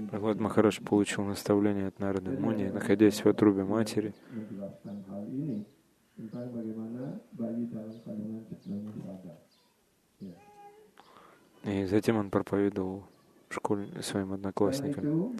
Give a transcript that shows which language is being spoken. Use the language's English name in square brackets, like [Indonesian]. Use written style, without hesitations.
[Russian] Прахлад Махарадж получил наставление от Нарады Муни, находясь в утробе матери. [Indonesian] Menjelaskan hal ini tentang bagaimana bayi dalam kandungan sebenarnya sadar. [Russian] И затем он проповедовал своим одноклассникам.